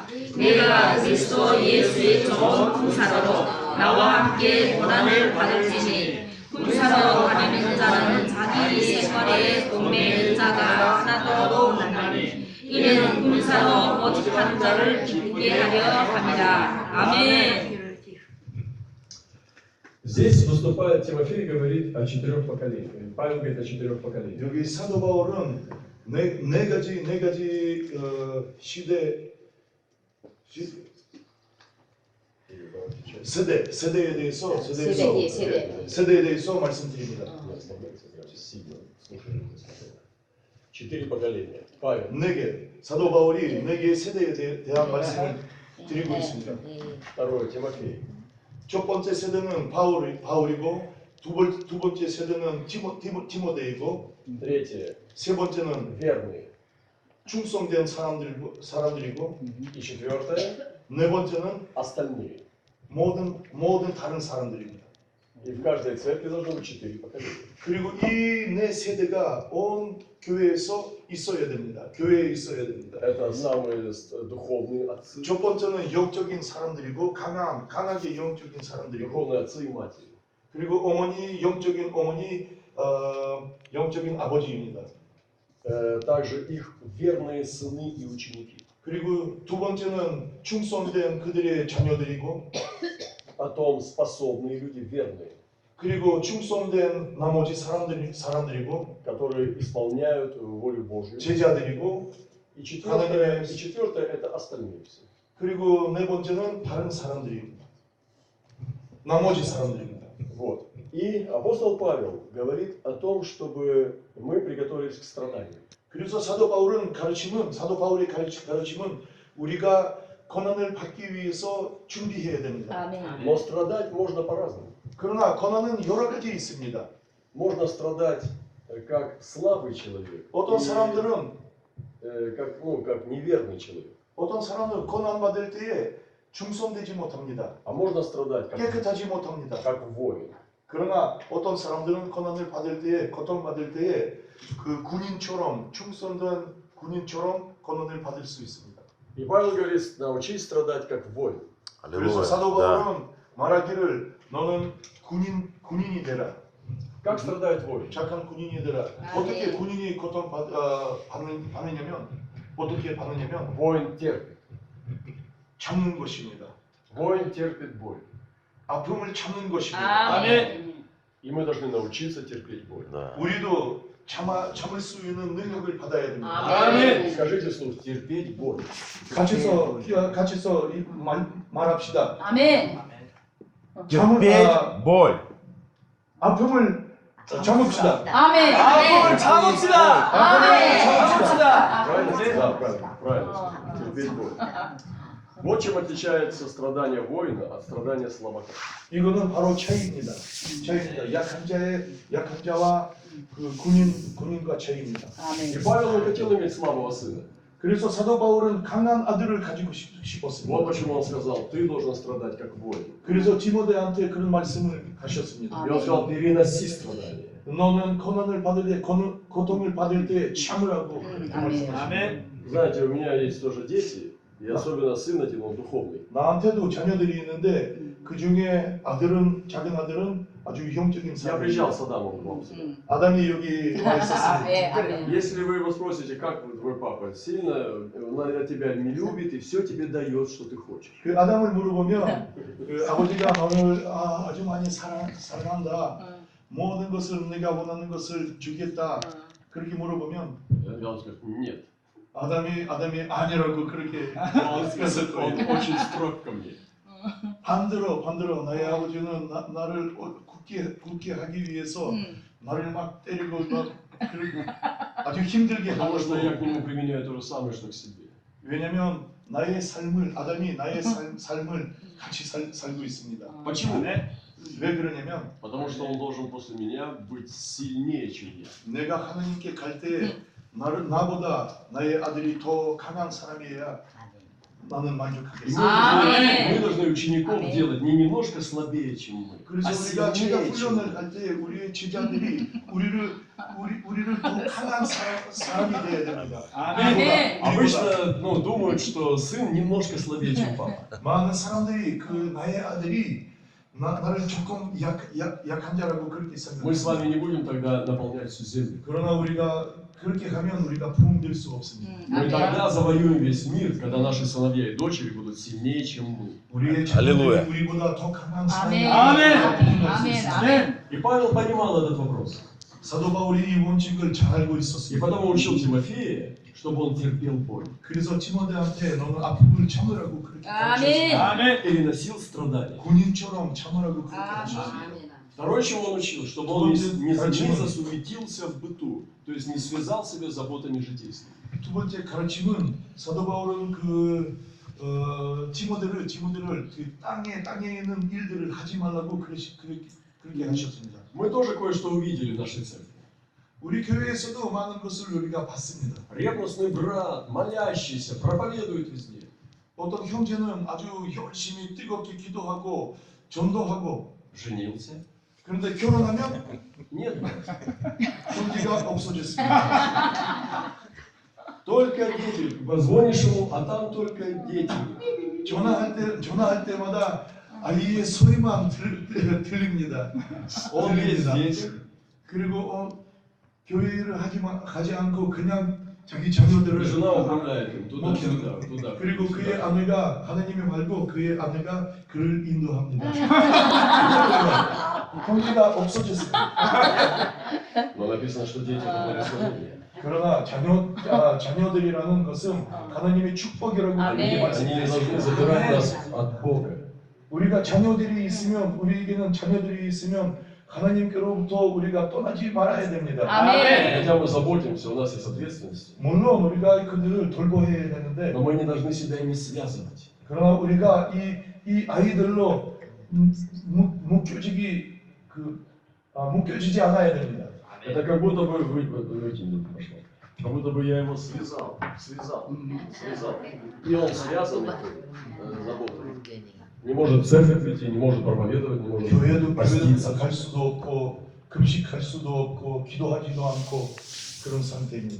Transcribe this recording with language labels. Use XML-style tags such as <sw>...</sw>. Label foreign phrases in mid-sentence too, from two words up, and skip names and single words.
<ko>내가 그리스도 예수의 좋은 군사로 나와 함께 고난을 받을지니 군사로 다니는 자는 자기 생활에 동매는 자가 하나도 없나니 이는 군사로 모집한 자를 기쁘게 하려 합니다. 아멘.</ko> <ru>Здесь выступает Тимофей, говорит о 4 поколениях. Павел говорит о 4 поколениях.</ru> <ko>여기 사도 바울은 네 가지 세대에 대해서 세대. 세대에 대해서 말씀드립니다.</ko> <ru>4 поколения. Павел.</ru> <ko>네개 사도 바울이 4개의 세대에 대한 말씀을 드리고 있습니다.</ko> <ru>Второе, Тимофей.</ru> <ko>첫 번째 세대는 바울이고 두 번째 세대는 디모데이고</ko> <ru>Третье,</ru> <ko>세 번째는</ko> <ru>верные.</ru> <ko>충성된 사람들이고</ko> <ru>И четвертое,</ru> <ko>네 번째는</ko> <ru>остальные.</ru> <ko>모든 다른 사람들입니다.</ko> <ru>И в каждой церкви должно быть 4 поколения.</ru> <ko>그리고 이 네 세대가 온 교회에서 있어야 됩니다. 교회에 있어야 됩니다.</ko> <ru>Это самые духовные отцы.</ru> <ko>첫 번째는 영적인 사람들이고 강하게 영적인 사람들이고</ko> <ru>Духовные отцы и матери.</ru> <ko>그리고 어머니 영적인 어머니 영적인 아버지입니다.</ko> <ru>Также их верные сыны и ученики.</ru> <ko>그리고 두 번째는 충성된 그들의 자녀들이고</ko> <ru>Потом способные люди, верные,</ru> <ko>그리고 충성된 나머지 사람들이고</ko> <ru>которые исполняют волю Божью.</ru> <ko>제자들이고</ko> <ru>И четвертое это остальные все.</ru> <ko>그리고 네 번째는 다른 사람들입니다. 나머지 사람들입니다.</ko> <ru>Вот. И апостол Павел говорит о том, чтобы мы приготовились к страданию.</ru> <ko>그래서 사도 바울의 가르침은 우리가 고난을 받기 위해서 준비해야 됩니다. 아멘.</ko> <ru>Но страдать можно по-разному.</ru> <ko>그러나 고난은 여러 가지 있습니다.</ko> <ru>Можно страдать как слабый человек,</ru> <ko>어떤</ko> <ru>или,</ru> <ko>사람들은</ko> <ru>как неверный человек.</ru> <ko>어떤 사람은 고난 받을 때에 충성되지 못합니다.</ko> <ru>А можно страдать</ru> <ko>깨끗하지 못합니다.</ko> <ru>как воин.</ru> <ko>그러나 어떤 사람들은 고난을 받을 때에 고통받을 때에 그 군인처럼 충성된 군인처럼 고난을 받을 수 있습니다.</ko> <ru>И Павел говорит, научись страдать как воин.</ru> <ko>그래서 사도 바울은 말하기를 너는 군인이 되라.</ko> <ru>Как страдает воин?</ru> <ko>착한 군인이 되라. 어떻게 군인이 고통 받느냐면 어떻게 받느냐면</ko> <ru>Воин терпит.</ru> <ko>참는 것입니다.</ko> <ru>Воин терпит боль.</ru> <ko>아픔을 참는 것입니다. 아멘.</ko> <ru>И мы должны научиться терпеть боль.</ru> <ko>우리도 참을 수 있는 능력을 받아야 됩니다. 아멘.</ko> <ru>Скажите вслух, терпеть боль.</ru> <ko>같이서 말합시다. 아멘.</ko> <ru>терпеть боль.</ru> <ko>아픔을 참읍시다. 아멘. 아픔을 참읍시다. 아멘. 참읍시다.</ko> <ru>Правильно? Да, правильно. Терпеть боль. Вот чем отличается страдание воина от страдания слабака.</ru> <ko>이거는 바로 차이입니다. 약한 자와 그 군인과 차이입니다.</ko> <ru>И</ru> <ko>아멘.</ko> <ru>Павел не хотел иметь слабого сына.</ru> <ko>그래서 사도 바울은 강한 아들을 가지고</ko> <ru>Вот</ru> <ko>싶었습니다.</ko> <ru>почему он сказал, ты должен страдать как воин.</ru> <ko>그래서 디모데한테 그런 말씀을 하셨습니다.</ko> <ru>И он сказал, переноси страдания.</ru> <ko>너는 고통을 받을 때 참으라고 그렇게 말씀하십니다. 아멘.</ko> <ru>Знаете, у меня есть тоже дети, и особенно сын один, он духовный.</ru> <ko>나한테도 자녀들이 있는데 그 중에 작은 아들은 아주 영적인</ko> <ru>Я приезжал</ru> <ko>사람입니다.</ko> <ru>с Адамом к вам сюда.</ru> <ko>아담이 여기 와 있었습니다. 네, 아멘.</ko> <ru>Если вы его спросите, как твой папа, сильно, он, наверное, тебя не любит и все тебе дает, что ты хочешь.</ru> <ko>그 아담을 물어보면 그 아버지가 너를 아주 많이 사랑한다. 모든 것을 내가 원하는 것을 주겠다. 그렇게 물어보면</ko> <ru>Он скажет, нет.</ru> <ko>아담이 아니라고 그렇게</ko> <ru>Он</ru> <ko>했을</ko> <ru>он</ru> <ko>거예요.</ko> <ru>очень строг ко мне.</ru> <ko>반대로 나의 아버지는 나를 굳게 하기 위해서 나를 막 때리고 막 아주 힘들게</ko> <ru>Потому</ru> <ko>하고</ko> <ru>что я к нему применяю то же самое, что к себе.</ru> <ko>왜냐면 아담이 나의 삶을 같이 살고 있습니다.</ko> <ru>Почему?</ru> <ko>왜 그러냐면</ko> <ru>Потому что он должен после меня быть сильнее, чем я.</ru> <ko>내가 하나님께 갈 때 나보다 나의 아들이 더 강한 사람이어야 나는</ko> <ru>И</ru> <ko>만족하겠습니다.</ko> <ru>мы должны учеников</ru> <ko>아멘.</ko> <ru>делать не немножко слабее, чем мы,</ru> <ko>그래서</ko> <ru>а</ru> <ko>우리가</ko> <ru>сильнее, чем</ru> <ko>훈련을</ko> <ru>мы.</ru> <ko>할 때 우리의 제자들이 우리를 더 강한 사람이 돼야 됩니다. 아멘.</ko> <ru>Обычно думают, что сын немножко слабее, чем папа.</ru> <ko>많은 사람들이 나의 아들이 나를 조금 약한 자라고 그렇게</ko> <ru>Мы с</ru> <ko>생각합니다.</ko> <ru>вами не будем тогда наполнять всю землю.</ru> <ko>그러나 우리가 그렇게 하면 우리가 부흥될 수 없습니다.</ko> <ru>Мы тогда завоюем весь мир, когда наши сыновья и дочери будут сильнее, чем мы.</ru> <ko>우리의 할렐루야. 자녀들이 우리보다 더 강한 사람이 아멘. 부흥할 수 아멘. 있습니다. 아멘.</ko> <ru>И Павел понимал этот вопрос.</ru> <ko>사도 바울이 이 원칙을 잘 알고</ko> <ru>И</ru> <ko>있었습니다.</ko> <ru>потому учил Тимофея, чтобы он терпел боль.</ru> <ko>그래서 디모데한테 너는 아픔을 참으라고 그렇게 아멘. 가르쳤습니다. 아멘.</ko> <ru>Переносил страдания.</ru> <ko>군인처럼 참으라고 그렇게 가르쳤습니다. 아멘.</ko> <ru>Второе, чему он учил, чтобы он не засуетился в быту, то есть не связал себя заботами житейскими.</ru> <ko>두 번째 가르침은 사도 바울은 디모데를 그 땅에 있는 일들을 하지 말라고 그렇게 하셨습니다.</ko> <ru>Мы тоже кое-что увидели в нашей церкви.</ru> <ko>우리 교회에서도 많은 것을 우리가 봤습니다.</ko> <ru>Ревностный брат, молящийся, проповедует везде.</ru> <ko>어떤 형제는 아주 열심히 뜨겁게 기도하고 전도하고</ko> <ru>Женился?</ru> <ko>그런데 결혼하면</ko> <ru>Нет.</ru> <ko>형제가 없어졌습니다.</ko> <ru>Только дети. Позвонишь ему, а там только дети.</ru> <ko>전화할 때마다 아이의 소리만 들립니다.</ko> <ru>Он есть дети.</ru> <ko>그리고 교회를 하지 않고 그냥 자기 자녀들을</ko> <ru>Жена управляет им туда-сюда, туда.</ru> <ko>그리고 그의 아내가 하나님이 말고 그의 아내가 그를 인도합니다. 형제가 없어졌어요.</ko> <ru>Но написано, что дети это благословение.</ru> <ko>그러나 자녀들이라는 것은 하나님의 축복이라고 아멘. 그렇게</ko> <ru>Они не</ru> <ko>말씀했습니다.</ko> <ru>должны забирать нас от Бога.</ru> <ko>우리가 우리에게는 자녀들이 있으면 하나님께로부터 우리가 떠나지 말아야 됩니다. 아멘.</ko> <ru>Хотя мы заботимся, у нас есть ответственность.</ru> <ko>물론 우리가 그들을 돌보아야 되는데</ko> <ru>Но мы не должны себя ими связывать.</ru> <ko>그러나 우리가 이 아이들로 묶여지지 않아야 됩니다.</ko> <ru>Это как будто бы как будто бы я его связал. И он связан заботой. Не может в церковь прийти, не может проповедовать, не может</ru> <ko>교회도</ko> <ru>поститься.</ru> <ko>갈 수도 없고 금식할 수도 없고 기도하지도 않고 그런 상태입니다.</ko>